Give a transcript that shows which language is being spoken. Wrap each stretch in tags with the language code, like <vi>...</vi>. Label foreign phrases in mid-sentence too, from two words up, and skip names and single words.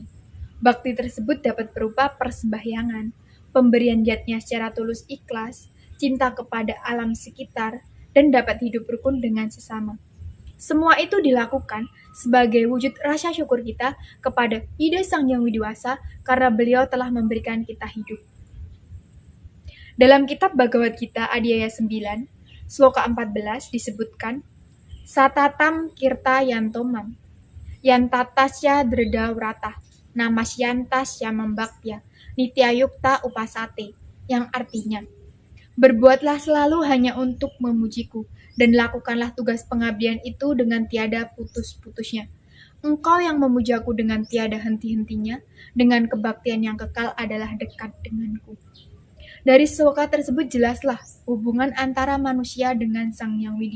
<id>Bakti tersebut dapat berupa persembahyangan, pemberian yatnya secara tulus ikhlas, cinta kepada alam sekitar, dan dapat hidup rukun dengan sesama. Semua itu dilakukan sebagai wujud rasa syukur kita kepada ide Sang Yang Widiwasa karena beliau telah memberikan kita hidup. Dalam kitab Bhagavad Gita Adhyaya 9, Sloka 14 disebutkan,</id> <sa>Satatam Kirta Yantomam, Yantatasya Dreda Wrata, Namasyantasya Membaktya, Nityayukta Upasate,</sa> <id>yang artinya, berbuatlah selalu hanya untuk memujiku, dan lakukanlah tugas pengabdian itu dengan tiada putus-putusnya. Engkau yang memujaku dengan tiada henti-hentinya, dengan kebaktian yang kekal adalah dekat denganku. Dari sloka tersebut jelaslah hubungan antara manusia dengan Sang Yang Widi.</id>